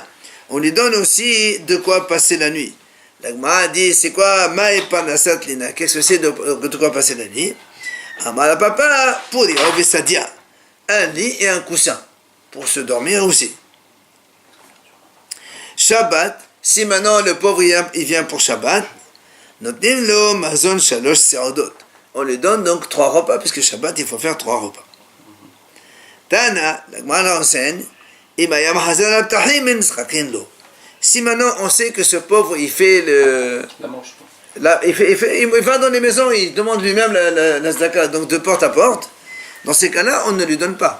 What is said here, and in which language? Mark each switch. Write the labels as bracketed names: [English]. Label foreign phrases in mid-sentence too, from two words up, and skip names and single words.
[French] On lui donne aussi de quoi passer la nuit. La Gemara dit, c'est quoi [Aramaic] מאי פרנסת לינה? [French] Qu'est-ce que c'est de quoi passer la nuit? [Aramaic] אמרה פפא, [French] pour dire, un lit et un coussin, pour se dormir aussi. Shabbat, si maintenant le pauvre il vient pour Shabbat, [Hebrew] נותנים לו מזון שלוש סעודות. [French] On lui donne donc 3 repas, puisque Shabbat il faut faire 3 repas. Tana, la Gemara enseigne, si maintenant on sait que ce pauvre il fait La manche. il va dans les maisons, il demande lui-même la zdaka, donc de porte à porte, dans ces cas-là on ne lui donne pas.